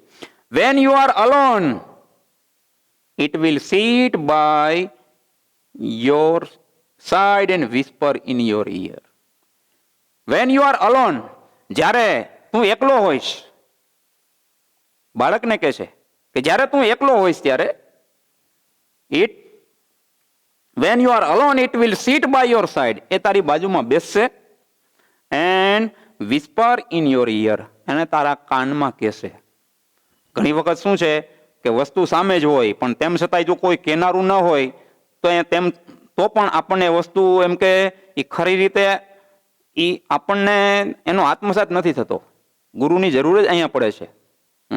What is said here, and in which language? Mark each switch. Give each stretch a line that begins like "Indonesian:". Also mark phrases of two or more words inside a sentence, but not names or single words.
English: When you are alone, it will sit by your side and whisper in your ear. when you are alone,
Gujarati: જ્યારે તું એકલો હોઈશ, બાળકને કહે છે કે જ્યારે તું એકલો હોઈશ ત્યારે
English: when you are alone, it will sit by your side.
Gujarati: એ તારી બાજુમાં બેસશે
English: and whisper in your ear.
Gujarati: એને તારા કાનમાં કહેશે. ઘણી વખત શું છે કે વસ્તુ સામે જ હોય પણ તેમ છતાંય જો કોઈ કેનારું ન હોય તો પણ આપણને વસ્તુ એમ કે એ ખરી રીતે આપણને એનો આત્મસાત નથી થતો. ગુરુની જરૂર જ અહીંયા પડે છે.